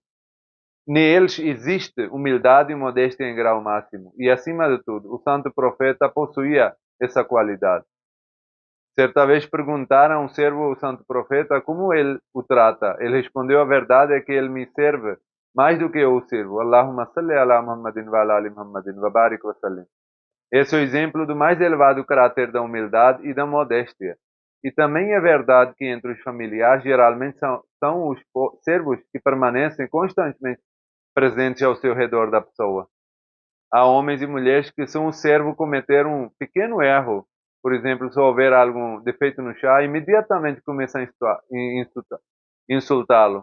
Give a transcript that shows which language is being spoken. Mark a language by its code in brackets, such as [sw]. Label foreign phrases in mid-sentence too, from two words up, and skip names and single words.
[pt] Neles existe humildade e modéstia em grau máximo. E, acima de tudo, o santo profeta possuía essa qualidade. Certa vez perguntaram a um servo ao santo profeta como ele o trata. Ele respondeu: a verdade é que ele me serve mais do que eu o sirvo. [ar] اللهم صل على محمد وعلى آل محمد وبارك وسلم. [pt] Esse é o exemplo do mais elevado caráter da humildade e da modéstia. E também é verdade que entre os familiares geralmente são os servos que permanecem constantemente presentes ao seu redor da pessoa. Há homens e mulheres que, se um servo cometer um pequeno erro, por exemplo, se houver algum defeito no chá, imediatamente começam a insultá-lo.